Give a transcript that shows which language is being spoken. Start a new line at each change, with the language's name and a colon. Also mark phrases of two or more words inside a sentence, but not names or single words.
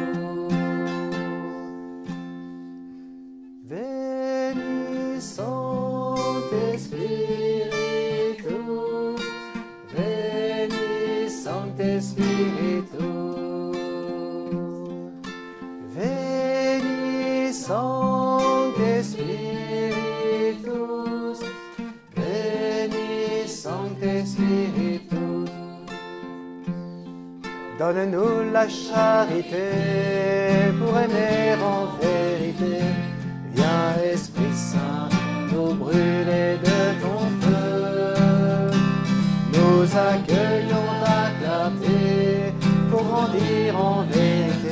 Latin: Veni Sancte Spiritus, Veni Sancte Spiritus, Veni Sancte Spiritus, Veni Sancte Spiritus.
French: Donne-nous la charité pour aimer en vérité. Viens, Esprit Saint, nous brûler de ton feu. Nous accueillons ta clarté pour grandir en vérité.